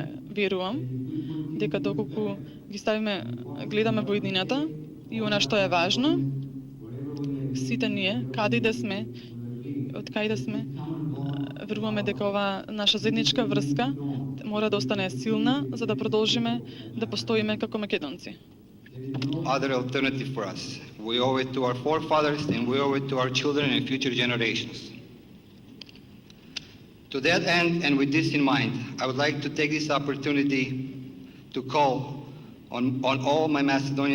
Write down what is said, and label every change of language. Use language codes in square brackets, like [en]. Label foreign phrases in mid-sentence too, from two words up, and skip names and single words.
[mk] Верувам дека доколку ги ставиме, гледаме во иднината и она што е важно, сите ние, каде и да сме, од кај да сме, веруваме дека ова наша заедничка врска мора да остане силна за да продолжиме да постоиме како македонци. [en] Other alternative for us. We owe it to our forefathers and we owe it to our children and future generations. To that end, and with this in mind, I would like to take this opportunity to call on all my Macedonians